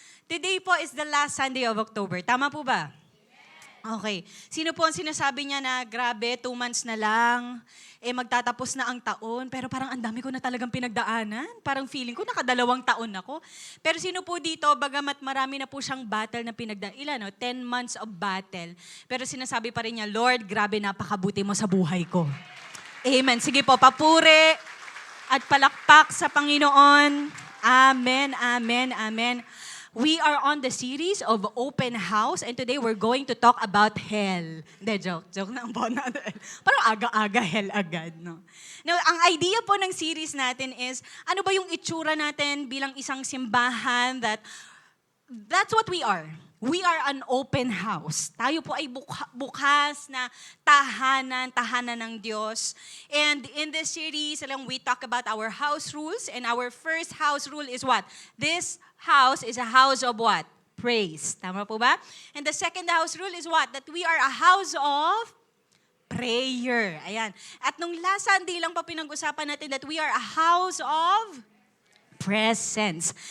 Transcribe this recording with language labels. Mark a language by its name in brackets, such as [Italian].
[English] Today po is the last Sunday of October. [Filipino] Tama po ba? Okay. Sino po ang sinasabi niya na grabe, 2 months na lang, magtatapos na ang taon, pero parang ang dami ko na talagang pinagdaanan. Parang feeling ko nakadalawang taon ako. Pero sino po dito, bagamat marami na po siyang battle na pinagdaanan, ilan, no? [English] 10 months of battle. [Filipino] Pero sinasabi pa rin niya, Lord, grabe, napakabuti mo sa buhay ko. Amen. Sige po, papuri at palakpak sa Panginoon. Amen, amen, amen. [English] We are on the series of Open House and today we're going to talk about hell. [Filipino] Hindi, joke lang po natin. Parang aga-aga hell agad, no? Now, ang idea po ng series natin is, ano ba yung itsura natin bilang isang simbahan [English] that's what we are. We are an open house. [Filipino] Tayo po ay bukas na tahanan ng Diyos. [English] And in this series, we talk about our house rules. And our first house rule is what? This house is a house of what? Praise. [Filipino] Tama po ba? [English] And the second house rule is what? That we are a house of prayer. [Filipino] Ayan. At nung last Sunday lang pa pinag-usapan natin [English] that we are a house of presence.